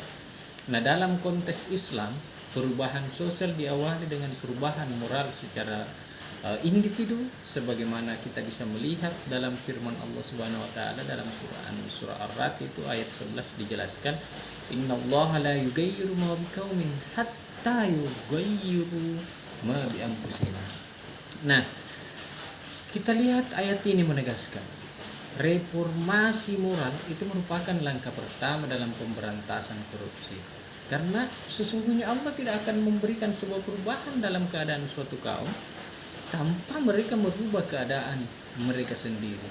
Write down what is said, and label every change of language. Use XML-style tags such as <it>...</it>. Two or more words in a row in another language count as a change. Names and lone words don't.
<id>Nah, dalam konteks Islam, perubahan sosial diawali dengan perubahan moral secara individu, sebagaimana kita bisa melihat dalam firman Allah</id> <ar>سبحانه وتعالى</ar> <id>dalam Quran surah Ar-Ra'd itu ayat 11 dijelaskan,</id> <ar>إن الله لا يغير ما بقوم حتى يغيروا ما بأنفسهم.</ar> <id>Nah, kita lihat ayat ini menegaskan reformasi moral itu merupakan langkah pertama dalam pemberantasan korupsi. Karena sesungguhnya Allah tidak akan memberikan sebuah perubahan dalam keadaan suatu kaum tanpa mereka merubah keadaan mereka sendiri.</id>